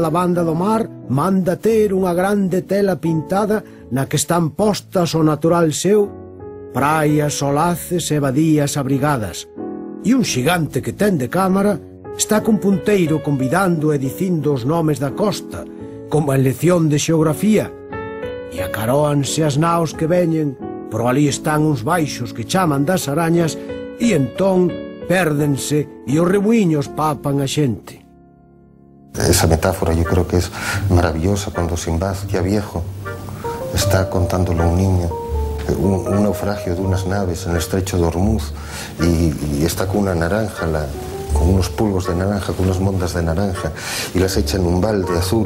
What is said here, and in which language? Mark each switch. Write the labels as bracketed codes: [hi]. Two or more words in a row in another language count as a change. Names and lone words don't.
[gl] a la banda do mar, manda ter unha grande tela pintada na que están postas o natural seu, praias, solaces e badías abrigadas, e un xigante que ten de cámara está cun punteiro convidando e dicindo os nomes da costa, como en lección de xeografía, e acaróanse as naos que veñen, por ali están uns baixos que chaman das arañas, e entón pérdense e os remuiños papan a xente. [es] Esa metáfora yo creo que es maravillosa cuando Sinbad, ya viejo, está contándole a un niño un naufragio de unas naves en el estrecho de Hormuz y está con una naranja, con unos pulgos de naranja, con unas mondas de naranja, y las echa en un balde azul.